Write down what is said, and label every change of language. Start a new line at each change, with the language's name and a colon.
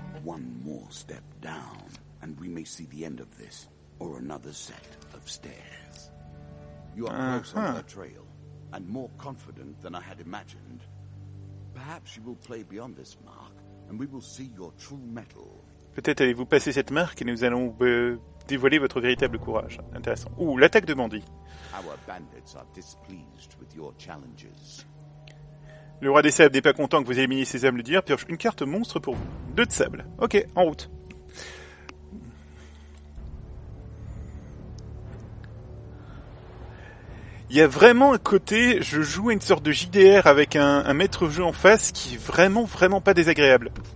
English: One more step down, and we may see the end of this, or another set of stairs. You are close on her trail, and more confident than I had imagined. Perhaps you will play beyond this mark, and we will see your true mettle.
French: Peut-être allez-vous passer cette marque et nous allons dévoiler votre véritable courage. Intéressant. Ouh, l'attaque de bandit.
English: Our bandits are displeased with your challenges.
French: Le roi des sables n'est pas content que vous éliminiez ses âmes, le dire, pioche une carte monstre pour vous. 2 de sable. Ok, en route. Il y a vraiment un côté, je joue à une sorte de JDR avec un maître-jeu en face qui est vraiment pas désagréable.